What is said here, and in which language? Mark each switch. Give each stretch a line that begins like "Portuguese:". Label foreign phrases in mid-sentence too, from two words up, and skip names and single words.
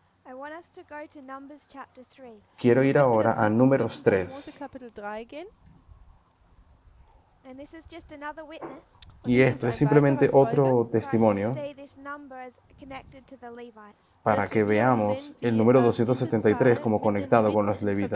English: I want us to go to Numbers chapter 3.
Spanish: Quiero ir
German: Ich möchte,
Spanish: ahora
German: dass wir
Spanish: a
German: zum
Spanish: Números
German: 5. Mose 3. Kapitel 3 gehen.
English: And this is just another witness.
German: Und
Spanish: Y
German: dies ist
Spanish: esto es
German: ein
Spanish: simplemente
German: weiterer Zeuge,
Spanish: otro
English: For us to
Spanish: testimonio
English: see this number as connected to the Levites.
Spanish: para
German: dass
Spanish: que
German: wir wiederum
Spanish: veamos
German: sehen,
Spanish: el
German: wie,
Spanish: número
German: diese 273 Zahl
Spanish: como
German: mit den
Spanish: conectado con
German: Leviten
Spanish: los
German: in
Spanish: levitas.